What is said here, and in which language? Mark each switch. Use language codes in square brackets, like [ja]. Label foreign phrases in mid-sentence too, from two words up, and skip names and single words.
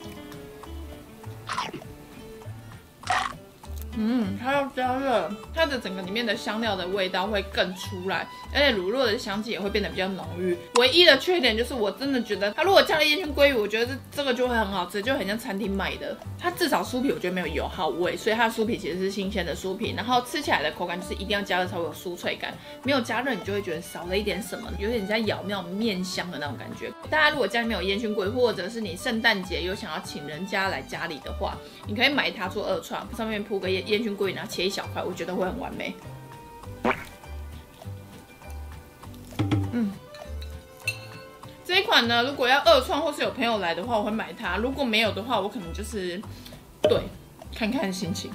[zh] 它要加熱，它的整個裡面的香料的味道會更出來，而且乳酪的香氣也會變得比較濃郁。唯一的缺點就是我真的覺得，它如果加了煙燻鮭魚，我覺得這個就會很好吃，就很像餐廳賣的。它至少酥皮我覺得沒有油耗味，所以它的酥皮其實是新鮮的酥皮，然後吃起來的口感就是一定要加熱才會有酥脆感，沒有加熱你就會覺得少了一點什麼，有點在咬那種麵香的那種感覺。大家如果家裡面有煙燻鮭魚，或者是你聖誕節有想要請人家來家裡的話，你可以買它做2創，上面鋪個煙燻鮭魚，然後切一小塊，我覺得會很完美。這一款呢，如果要2創或是有朋友來的話，我會買它；如果沒有的話，我可能就是看看心情。